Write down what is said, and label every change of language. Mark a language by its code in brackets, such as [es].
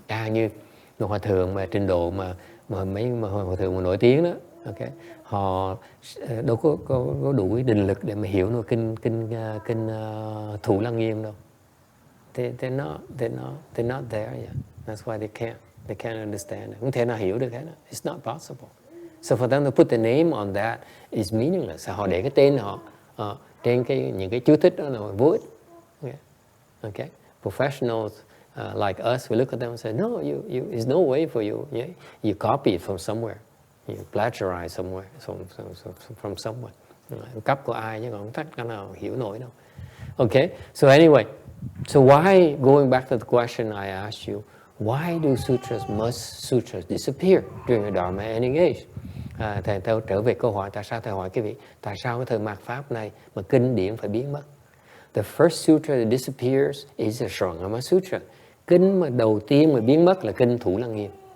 [vi] Như một hòa thượng mà trình độ mà mấy hòa thượng mà nổi tiếng đó, okay, họ đâu có đủ định lực để mà hiểu nổi kinh Thủ Lăng Nghiêm đâu. [en] They're not there yet. That's why they can't understand it. [vi] Không thể nào hiểu được hết. [en] It's not possible. So for them to put the name on that is meaningless. [vi] Họ để cái tên họ trên những cái chú thích đó là vô ích. [en] Okay. Professionals like us, we look at them and say, no, there's no way for you. Yeah? You copy it from somewhere. You plagiarize somewhere, from someone. [vi] Cắp của ai chứ còn không cách nào hiểu nổi đâu. [en] Okay. So anyway, so why, going back to the question I asked you, why do sutras disappear during the Dharma ending age? [vi] Thầy trở về câu hỏi, tại sao thầy hỏi cái vị, tại sao cái thời mạt Pháp này mà kinh điển phải biến mất? [en] The first sutra that disappears is the Shurangama Sutra. [vi] Kinh mà đầu tiên mà biến mất là kinh Thủ Lăng Nghiêm.